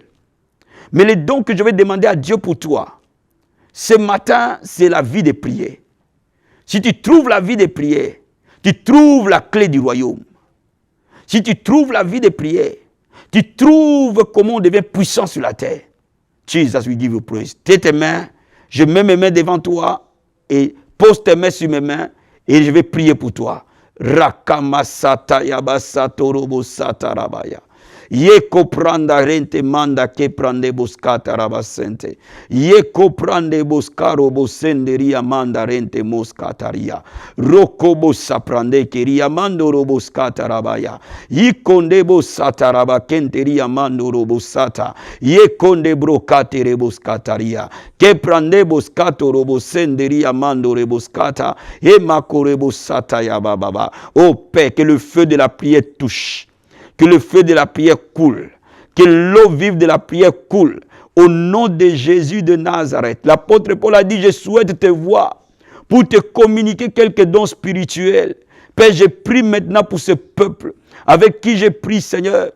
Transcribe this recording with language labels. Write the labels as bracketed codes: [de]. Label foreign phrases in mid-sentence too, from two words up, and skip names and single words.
[fr] Mais les dons que je vais demander à Dieu pour toi, ce matin, c'est la vie de prière. Si tu trouves la vie de prière, tu trouves la clé du royaume. Si tu trouves la vie de prière, tu trouves comment on devient puissant sur la terre. [en] Jesus, we give you praise. [fr] Tes mains, je mets mes mains devant toi et pose tes mains sur mes mains et je vais prier pour toi. Rakamasata yabasato robo satarabaya. Yeko pranda rente manda ke prande boskata rabasente. Yeko prande boskaro bosenderia manda rente moskataria. Roko bosa prande keria mando roboskata rabaya. Yikonde bosata rabakenteria mando robosata. Yekonde brokate reboskataria. Ke prande boskato robosenderia mando reboskata. E mako rebosata yababa. Oh Père, que le feu de la prière touche. Que le feu de la prière coule. Que l'eau vive de la prière coule. Au nom de Jésus de Nazareth. L'apôtre Paul a dit, je souhaite te voir pour te communiquer quelques dons spirituels. Père, je prie maintenant pour ce peuple avec qui je prie, Seigneur.